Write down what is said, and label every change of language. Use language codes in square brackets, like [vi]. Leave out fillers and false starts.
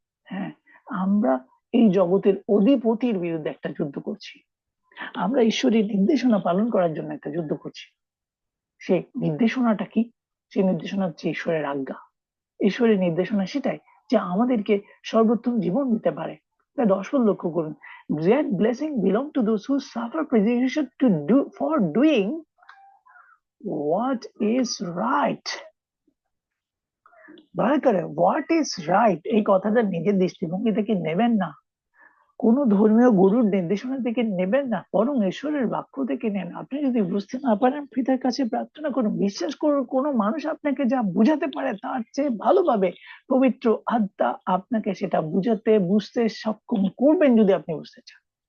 [bn] হ্যাঁ, আমরা এই জগতের অধিপতির বিরুদ্ধে একটা যুদ্ধ করছি। আমরা ঈশ্বরের নির্দেশনা পালন করার জন্য একটা যুদ্ধ করছি। সেই নির্দেশনাটা কি? সেই নির্দেশনা হচ্ছে ঈশ্বরের আজ্ঞা। ঈশ্বরের নির্দেশনা সেটাই যে আমাদেরকে সর্বোত্তম জীবন দিতে পারে। তাই 10 পদ লক্ষ্য করুন, [en] great blessing belong to those who suffer persecution to do for doing what is right. [bn] দয়া করে [en] what is right [bn] এই কথাটা নিজের দৃষ্টিভঙ্গি থেকে নেবেন না, কোন ধর্মীয় গুরুর নির্দেশনা থেকে নেবেন না, বরং ঈশ্বরের বাক্য থেকে নেন। আপনি যদি বুঝতে না পারেন, পিতার কাছে প্রার্থনা করুন। বিশ্বাস করুন, কোন মানুষ আপনাকে যা বুঝাতে পারে তার চেয়ে ভালোভাবে পবিত্র আত্মা আপনাকে সেটা বুঝতে সক্ষম করবেন, যদি আপনি বুঝতে চান।